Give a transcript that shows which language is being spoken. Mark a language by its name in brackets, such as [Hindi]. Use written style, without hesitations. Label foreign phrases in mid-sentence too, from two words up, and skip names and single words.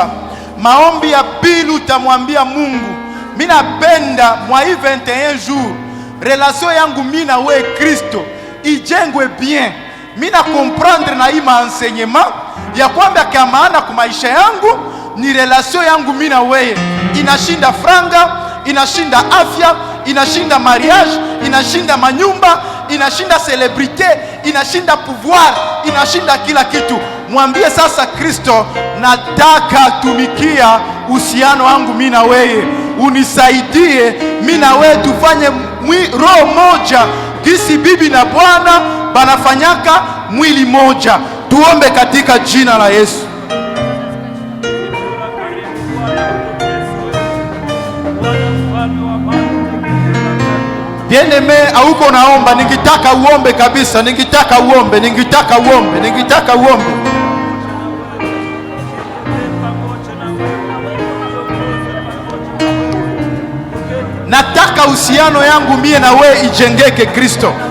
[Swahili] Maombi ya pili utamwambia Mungu, mimi napenda mwa 21 jours relation yangu mimi na wewe Kristo ijengwe bien. Mimi na comprendre na hii enseignement ya kwamba kwa maana kwa maisha yangu ni relation yangu mimi na wewe. Inashinda franga, inashinda afya, inashinda mariage, inashinda manyumba, inashinda celebrité, inashinda pouvoir, inashinda kila kitu. Mwambie sasa Kristo, nataka tumikia uhusiano wangu mimi na wewe. Unisaidie mimi na wewe tufanye roho moja, kisi bibi na bwana banafanyaka mwili moja. Tuombe katika jina la Yesu. Bien-aimé, hauko naomba, ningetaka uombe kabisa, ningetaka uombe. Nataka uhusiano yangu mie na wewe ijengeke Kristo.